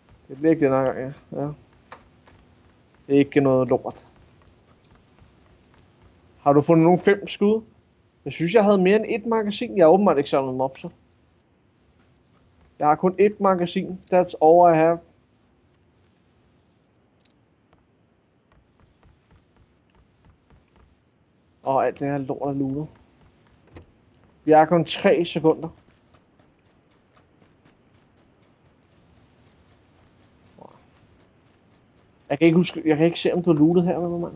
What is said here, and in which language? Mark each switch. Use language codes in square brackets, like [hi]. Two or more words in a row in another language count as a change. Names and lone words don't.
[da] Det bliver ikke den her gang, ja. Det er ikke noget lort. Har du fundet nogle 5 skud? Jeg synes, jeg havde mere end 1 magasin. Jeg har åbenbart ikke samlet dem op, så. Jeg har kun 1 magasin. [en] That's all I have. [da] Og alt det her lort er lootet. Vi har kun 3 sekunder. Jeg kan ikke se, om du har lootet her, mand.